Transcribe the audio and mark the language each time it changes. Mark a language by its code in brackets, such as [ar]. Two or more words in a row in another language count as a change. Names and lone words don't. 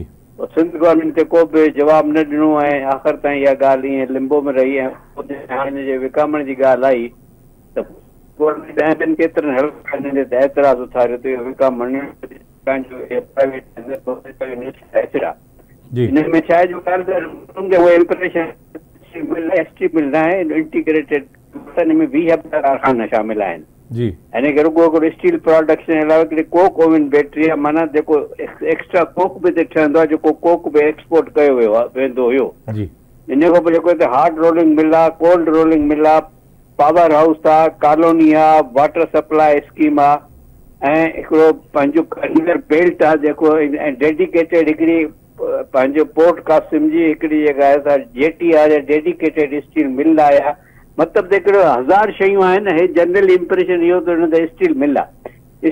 [sd] सिंध गवर्नमेंट ते को बि जवाबु न ॾिनो ऐं आख़िर ताईं इहा ॻाल्हि ईअं लिंबो में रही ऐं हाणे हिन जे विकामण जी ॻाल्हि आई त गवर्नमेंट ऐं ॿियनि केतिरनि हलकनि ते एतिराज़ उथारियो त इहो विकामण हिन में छा आहे जो उहे [en] impression steel mill [sd] न आहे, इंटीग्रेटेड हिन में 20 कारखाना शामिल आहिनि। जी हिन खे रुगो हिकिड़ो [en] steel production [sd] जे अलावा हिकिड़ी [en] coke oven battery [sd] आहे, माना जेको [en] extra coke [sd] बि हिते ठहंदो आहे, जेको कोक बि एक्सपोर्ट कयो वेंदो हुयो। इन खां पोइ जेको हिते [en] hard rolling mill [sd] आहे, [en] cold rolling mill [sd] आहे, [en] power house [sd] आहे, कॉलोनी आहे, [en] water supply scheme [sd] आहे ऐं हिकिड़ो पंहिंजो [en] conveyor belt [sd] आहे जेको ऐं डेडिकेटेड हिकिड़ी पंहिंजो पोर्ट कासिम जी हिकिड़ी जेका आहे जेटी आहे, [en] dedicated steel mill [sd] आहे। मतिलबु त हिकिड़ो 1000 शयूं आहिनि। हे [en] general impression [sd] इहो त हुन ते [en] steel mill [sd] आहे।